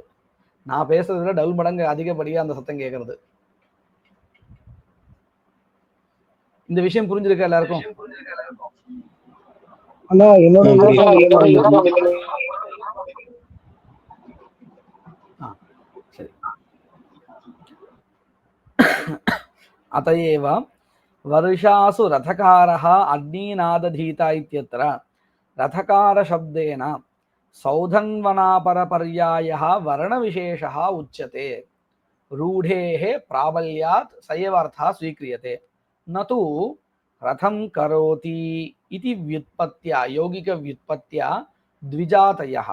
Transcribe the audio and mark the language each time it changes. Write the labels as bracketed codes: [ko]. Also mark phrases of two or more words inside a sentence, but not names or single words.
[ta] நான் பேசுறதுல டபுள் மடங்கு அதிகப்படியா அந்த சத்தம் கேட்கறது. இந்த விஷயம் புரிஞ்சிருக்கா எல்லாருக்கும்? சரி. [sa] अतएव वर्षासु रथकारः अग्निनादधीता इत्यत्र रथकारशब्देन सौधन्वनापरपर्यायः वर्णविशेषः उच्यते। रूढेः प्राबल्यात् स एव अर्थः स्वीक्रियते, न तु रथं करोति इति व्युत्पत्त्या यौगिकव्युत्पत्त्या द्विजातयः।